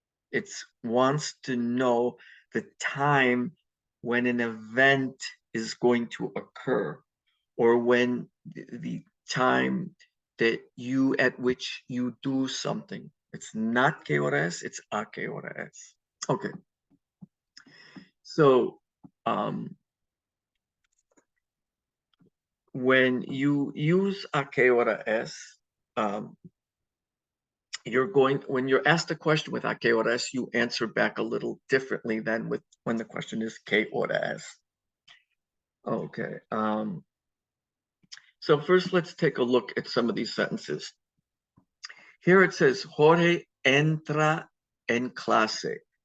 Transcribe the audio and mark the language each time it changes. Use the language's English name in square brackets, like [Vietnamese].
[English] It wants to know the time when an event is going to occur, or when the time that at which you do something. It's not [Spanish] ¿Qué hora es? [English] It's [Spanish] ¿A qué hora es? [English] Okay. So when you use [Spanish] ¿A qué hora es? [English] When you're asked a question with [Spanish] ¿A qué hora es? [English] You answer back a little differently than when the question is [Spanish] ¿Qué hora es? [English] Okay. So first, let's take a look at some of these sentences. Here it says, [Spanish] Jorge entra en clase.